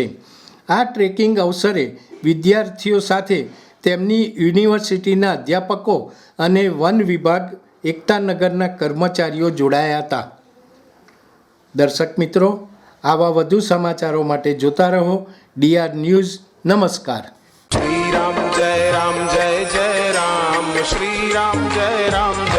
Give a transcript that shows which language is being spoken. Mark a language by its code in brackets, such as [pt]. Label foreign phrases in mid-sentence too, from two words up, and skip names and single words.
[gu] આ ટ્રેકિંગ અવસરે વિદ્યાર્થીઓ સાથે તેમની યુનિવર્સિટીના અધ્યાપકો અને વન વિભાગ એકતાનગરના કર્મચારીઓ જોડાયા હતા. દર્શક મિત્રો, આવા વધુ સમાચારો માટે જોતા રહો ડીઆર ન્યૂઝ. નમસ્કાર. [hi] श्री राम जय जय राम श्री राम जय